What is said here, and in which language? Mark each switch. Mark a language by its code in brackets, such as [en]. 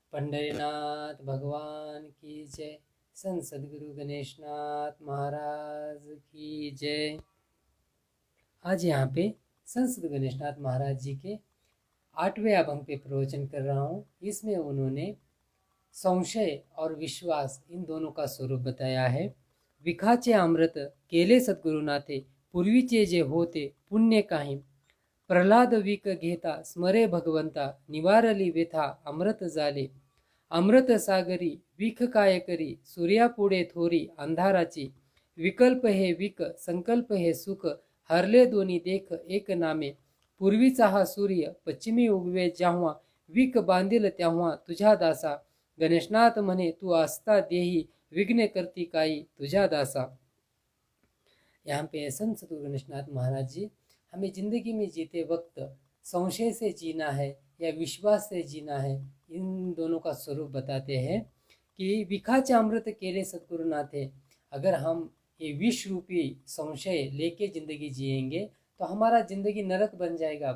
[hi] पंढरीनाथ भगवान की जय। संत सद्गुरु गणेशनाथ महाराज की जय। आज यहाँ पे संत सद्गुरु गणेशनाथ महाराज जी के 8वें अभंग पे प्रवचन कर रहा हूँ। इसमें उन्होंने संशय और विश्वास इन दोनों का स्वरूप बताया है। [mr] विखाचे अमृत केले सद्गुरुनाथे, पूर्वीचे जे होते पुण्य काही। प्रल्हाद विक घेता स्मरे भगवंता, निवारली व्यथा अमृत झाले। अमृत सागरी विख काय करी, सूर्यापुढे थोरी अंधाराची। विकल्प हे विक संकल्प हे सुख, हरले दोन्ही देख एक नामे। पूर्वीचा हा सूर्य पश्चिमी उगवे जेव्हा, विक बांधील तेव्हा तुझ्या दासा। गणेशनाथ म्हणे तू असता देही, विघ्न करती काही तुझ्या दासा। [hi] यहाँ पे संत सद्गुरु गणेशनाथ महाराज जी हमें जिंदगी में जीते वक्त संशय से जीना है या विश्वास से जीना है, इन दोनों का स्वरूप बताते हैं कि [mr] विखाचे अमृत केले सद्गुरुनाथ [hi] है। अगर हम ये विष रूपी संशय लेके जिंदगी जिएंगे तो हमारा जिंदगी नरक बन जाएगा।